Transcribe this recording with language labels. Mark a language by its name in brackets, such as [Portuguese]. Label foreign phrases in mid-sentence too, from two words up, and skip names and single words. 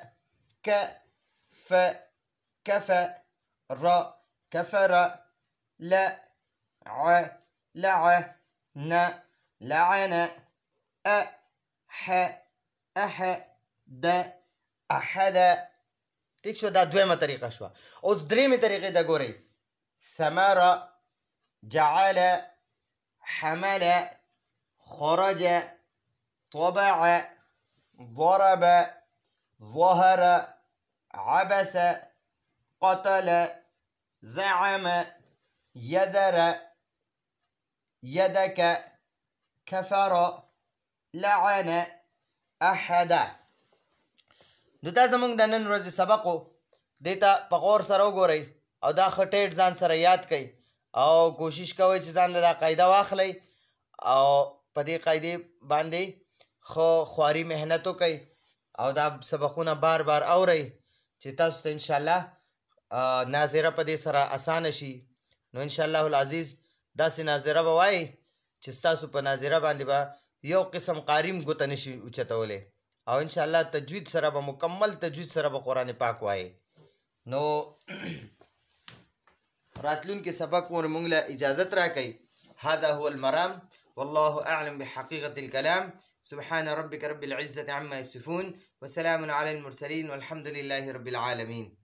[Arabic] كفر لعن أحد. [Pashto] ٹھیک شو. دا دویمه طریقه شو. اوس دریمه طریقه دا ګورئ. [Arabic] ثمر جعل حمل خرج طبع ضرب ظهر عبس قتل زعم يذر يدك كفر لعن أحد. [Pashto] نو دا زمونږ د نن ورځې سبق و. دې ته په غور سره وګورئ او دا ښه ټیټ ځان سره یاد کئ او کوشش کوئ چې ځان له دا قاعده واخلئ او په دې قاعدې باندې ښه خواري محنت وکئ او دا سبقونه بار بار اورئ چې تاسو ته انشاءالله ناظره په دې سره اسانه شي. نو [Arabic] انشاءالله العزیز [Pashto] داسې ناظره به وایئ چې ستاسو په ناظره باندې به یو قسم قاریم ګوته نشي اوچتولی او انشاءالله تجوید سره به مکمل تجوید سره به قرآن پاک وایئ. نو راتلونکي سبق مونږ له اجازت راکئ. [Arabic] هذا هو المرام والله أعلم بحقيقة الكلام. سبحان ربك رب العزة عما يصفون وسلام على المرسلين والحمد لله رب العالمين.